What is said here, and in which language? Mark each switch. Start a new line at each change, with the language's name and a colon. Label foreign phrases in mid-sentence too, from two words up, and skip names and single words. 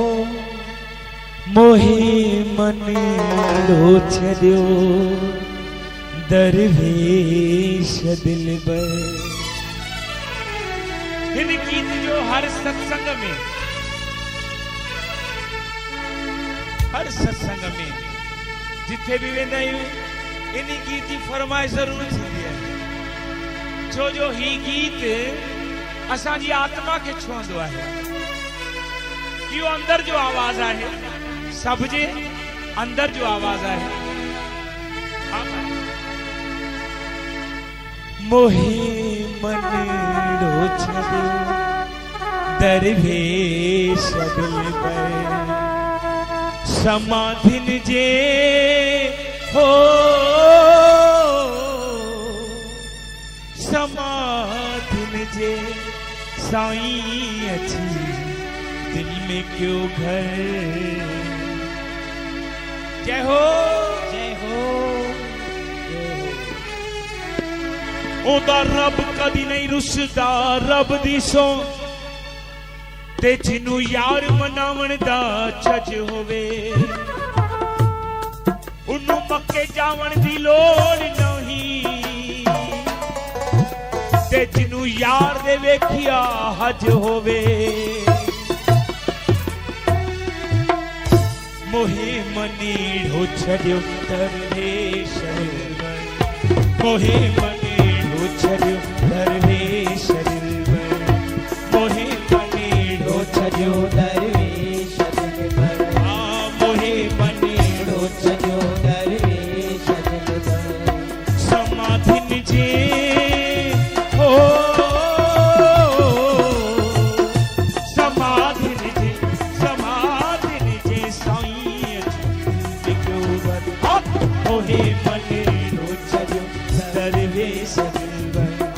Sindhi: मोहे मन लोच दियो दरवेश दिलबर। इन गीत जो हर सत्संग में जिथे भी वेंदा आहियूं इन गीत की फरमाइश जरूर थींदी है। छो जो ही गीत असांजी आत्मा के छुअंदो आहे। इहो अंदर जो आवाज आहे सब जे अंदर जो आवाज आहे। मोहे मन लोच दियो दरवेश दिलबर। समाधिन जे हो समाधिन जे साईं अची दिल में क्यों घर। जय हो जय हो
Punjabi: ਓਦਾ ਰੱਬ ਕਦੀ ਨਹੀਂ ਰੁਸਦਾ ਰੱਬ ਦੀ ਸੋ ਤੇ ਜਿਨ੍ਹੂੰ ਯਾਰ ਮਨਾਵਣ ਦਾ ਛੱਜ ਹੋਵੇ ਉਨ੍ਹੂੰ ਮੱਕੇ ਜਾਵਣ ਦੀ ਲੋੜ ਨਹੀਂ ਤੇ ਜਿਨ੍ਹੂੰ ਯਾਰ ਦੇ ਵੇਖਿਆ ਹੱਜ ਹੋਵੇ।
Sindhi: मोहे मनीड़ो छड़ियो दरवेश मोहे मनीड़ो छड़ियो दरवेश मोहे मनीड़ो छड़ियो दरवेश दिलबर। मोहे मनीड़ो छड़ियो दरवेश दिलबर। समाधिन जे हो समाधिन जे साईं मोहे मनीड़ो छड़ियो दरवेश दिलबर।